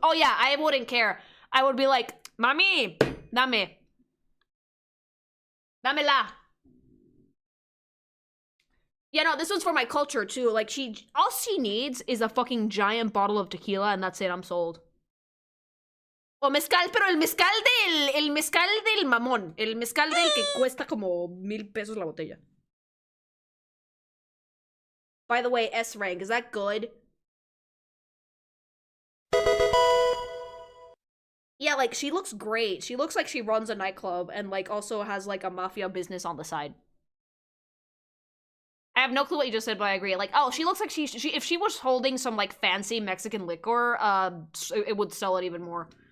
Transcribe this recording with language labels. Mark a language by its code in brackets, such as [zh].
[en] Oh yeah, I wouldn't care. I would be like, [es] mami, dame. Damela. [en] Yeah, no, this one's for my culture, too. Like, all she needs is a fucking giant bottle of tequila, and that's it, I'm sold. [es] O mezcal, pero el mezcal del mamón. El mezcal del que cuesta como 1,000 pesos la botella. [en] By the way, S rank, is that good? Yeah, like, she looks great. She looks like she runs a nightclub, and, like, also has, like, a mafia business on the side. I have no clue what you just said, but I agree. Like, oh, she looks like she if she was holding some, like, fancy Mexican liquor, it would sell it even more.